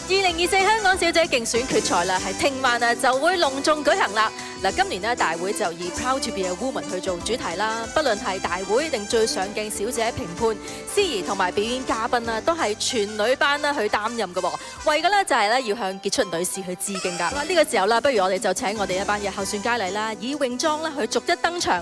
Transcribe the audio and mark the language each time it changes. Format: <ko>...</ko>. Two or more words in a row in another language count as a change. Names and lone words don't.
<yue>2024 香港小姐競選決賽啦，係聽晚啊就會隆重舉行啦。嗱，今年咧大會就以</yue> <en>Proud to be a woman</en> <yue>去做主題啦，不論係大會定最上鏡小姐評判、司儀同埋表演嘉賓啊，都係全女班啦去擔任嘅喎。為嘅咧就係咧要向傑出女士去致敬㗎。好啦，呢個時候啦，不如我哋就請我哋一班嘅候選佳麗啦，以泳裝啦去逐一登場。</yue>